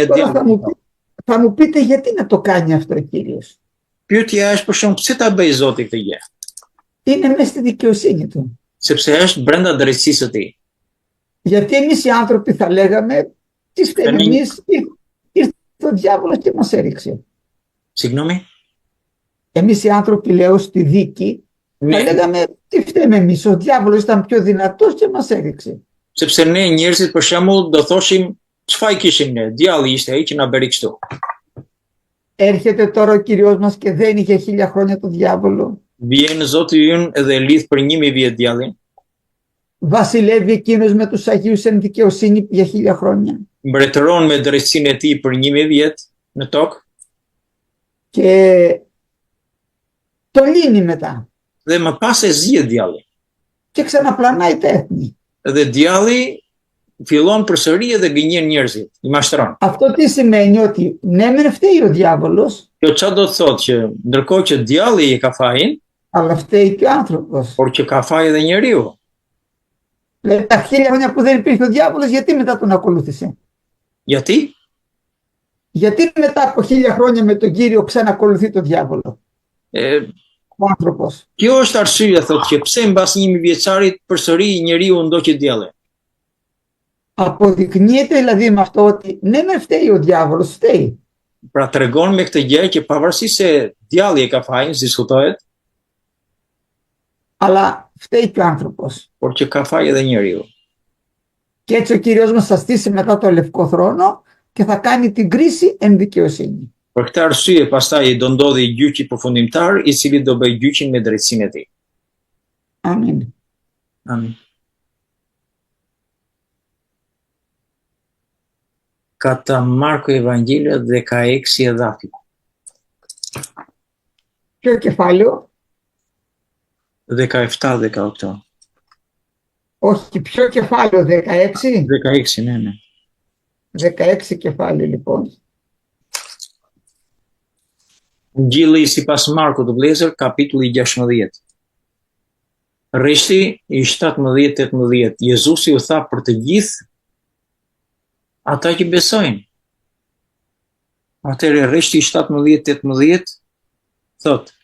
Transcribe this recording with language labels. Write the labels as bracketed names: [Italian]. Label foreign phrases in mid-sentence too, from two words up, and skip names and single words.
[Greek] Τώρα [Albanian] djallit. [Greek] θα μου πείτε γιατί να το κάνει αυτό ο Κύριος. [Albanian] Pyetja është për shemb pse ta bëj Zoti këtë gjë? [Greek] Είναι μέσα στη δικαιοσύνη του. [Albanian] Sepse është brenda drejtësisë së tij. [Greek] Γιατί εμείς οι άνθρωποι θα λέγαμε τι φταίμε εμείς, ήρθε ο διάβολος και μας έριξε. Συγγνώμη? Εμείς οι άνθρωποι, λέω, στη δίκη θα Ναι. λέγαμε τι φταίμε εμείς, ο διάβολος ήταν πιο δυνατός και μας έριξε. [Albanian] Sepse ne njerëzit për shembull do thoshim çfarë kishim ne? Djalli ishte ai që na bëri kështu. [Greek] Έρχεται τώρα ο Κύριος μας και δένει για 1000 χρόνια το διάβολο. [Albanian] Vjen Zoti ynë dhe lidh për 1000 vjet djallin. [Greek] Βασιλεύει εκείνος με τους Αγίους εν δικαιοσύνη για 1000 χρόνια. [Albanian] Mbretëron me drejtsinë e tij për 1000 vjet në tokë [Greek] Και το λύνει μετά. [Albanian] dhe më pas e zgjidh djalli. [Greek] Και ξαναπλανάει τα έθνη. [Albanian] Dhe djalli fillon përsëri edhe gënjen njerëzit, i mashtron. [Greek] Αυτό τι σημαίνει? Ότι ναι μεν φταίει ο διάβολος, [Albanian] Kjo çfarë do të thotë që ndërkohë që djalli e ka fajin, [Greek] αλλά φταίει και ο άνθρωπος. [Albanian] por që ka faj edhe njeriu. [Greek] Δηλαδή τα 1000 χρόνια που δεν υπήρχε ο διάβολος, γιατί μετά τον ακολούθησε? Γιατί? Γιατί μετά από 1000 χρόνια με τον Κύριο ξανακολουθεί τον διάβολο ο άνθρωπος? [Albanian] Kjo është arsyeja thotë që pse mbas 1000 vjeçarit përsëri njeriu ndoqi djallin. [Greek] Αποδεικνύεται δηλαδή με αυτό ότι ναι με φταίει ο διάβολος, φταίει. [Albanian] Pra tregon me këtë gjë që pavarësisht se djalli e ka fajin, diskutohet, [Greek] Αλλά φταίει και ο άνθρωπος. [Albanian] por që ka faj edhe njeriu. [Greek] Και έτσι ο Κύριος μας θα στήσει μετά το Λευκό Θρόνο και θα κάνει την κρίση εν δικαιοσύνη. [Albanian] Për këtë arsye pastaj do ndodhi gjyqi përfundimtar i cili do bëj gjyqin me drejtsinë e tij. [Greek] Αμήν. [Albanian] Amin. Ka të Marku Evangelio dhe ka Eksi e Dhafi. [Greek] Ποιο κεφάλαιο? [Albanian] Dhe ka 7 dhe ka 8. [Greek] Όχι, ποιο κεφάλαιο? 16? [Albanian] Dhe ka Eksi, [Greek] ναι, ναι. 16 κεφάλαιο λοιπόν. [Albanian] Ngjilli sipas Markut të vëllezër, kapitulli 16. Rreshti i 17-18. Jezusi u tha për të gjithë ata që besojnë. Atëherë rreshti i 17-18 thot.